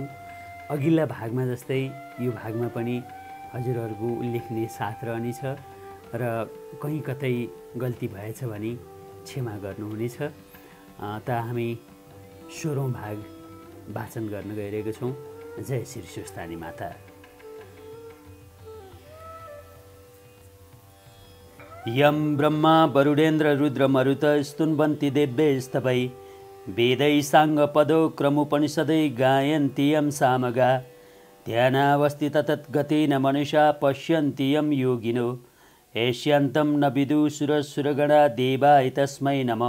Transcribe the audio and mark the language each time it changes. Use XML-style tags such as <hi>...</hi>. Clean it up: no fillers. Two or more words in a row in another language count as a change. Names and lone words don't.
<ne>अघिल्ला भागमा जस्तै यो भागमा पनि हजुरहरूको उल्लेखनीय साथ रहनेछ र कहीँ कतै गल्ती भएछ भने क्षमा गर्नुहुनेछ। त हामी 16औं भाग वाचन गर्न गइरहेका छौँ। जय श्री स्वस्थानी माता।</ne> <sa>यं ब्रह्मा वरुडेन्द्र रुद्र मरुत स्तुन्वन्ति देव्यैस्तवै वेदै साङ्गपदो क्रमुपनिषदै गायन्ति यं सामगा ध्यानावस्थित तद्गतेन मनुषा पश्यन्ति यं योगिनो एष्यन्तं न विदुषुरसुरगणा देवाय तस्मै नमः।</sa>